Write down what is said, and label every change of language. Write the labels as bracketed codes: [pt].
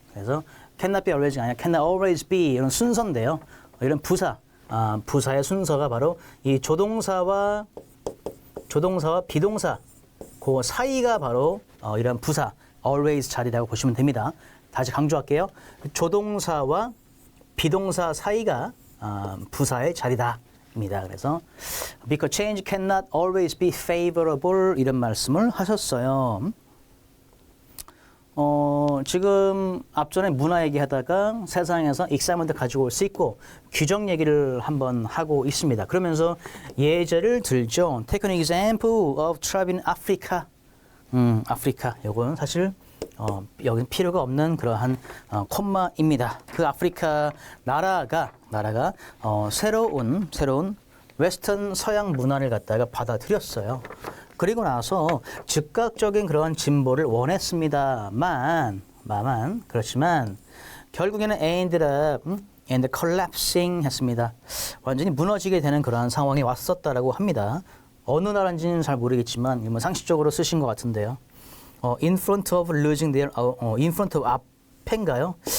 [ko] 그래서 [en] cannot be always [ko] 가 아니라 [en] cannot always be [ko] 이런 순서인데요. 이런 부사의 순서가 바로 이 조동사와 비동사 그 사이가 바로 이런 부사 always 자리라고 보시면 됩니다. 다시 강조할게요. 조동사와 비동사 사이가 부사의 자리다입니다. [en] 그래서 because change cannot always be favorable [ko] 이런 말씀을 하셨어요. 지금 앞전에 문화 얘기하다가 세상에서 익사이먼트 가지고 올 수 있고 규정 얘기를 한번 하고 있습니다. 그러면서 예제를 들죠. [en] Take an example of tribe in Africa. [ko] 아프리카. 요거는 사실 여기는 필요가 없는 그러한 콤마입니다. 그 아프리카 나라가 새로운 웨스턴 서양 문화를 갖다가 받아들였어요. 그리고 나서 즉각적인 그런 진보를 원했습니다만 그렇지만 결국에는 [en] ended up and collapsing [ko] 했습니다. 완전히 무너지게 되는 그러한 상황이 왔었다라고 합니다. 어느 나라인지는 잘 모르겠지만 뭐 상식적으로 쓰신 것 같은데요. [en] In front of losing their in front of [ko] 앞인가요?